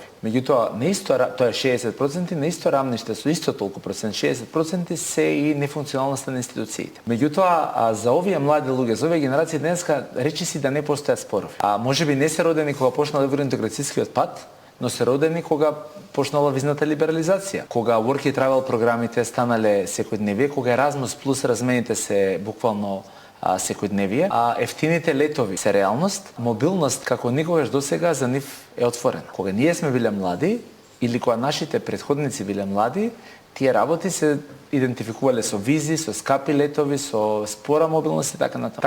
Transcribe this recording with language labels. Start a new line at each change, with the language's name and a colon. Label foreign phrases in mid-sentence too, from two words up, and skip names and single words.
Macedonian: Меѓутоа, на исто тоа е 60%, на исто рамниште со исто толку процент, 60% се и нефункционалноста на институциите. Меѓутоа, за овие млади луѓе, за овие генерации денеска речи си да не постојат спорови. Можеби не се родени кога почнал евроинтеграцијскиот пат, но се родени кога почнала визната либерализација, кога
English: work and travel
Macedonian: програмите станале секојдневие, кога Erasmus плюс размените се буквално секојдневие, ефтините летови се реалност, мобилност како никогаш досега за нив е отворена. Кога ние сме биле млади или кога нашите претходници биле млади, тие работи се идентификувале со визи, со скапи летови, со спора мобилност и така натаму.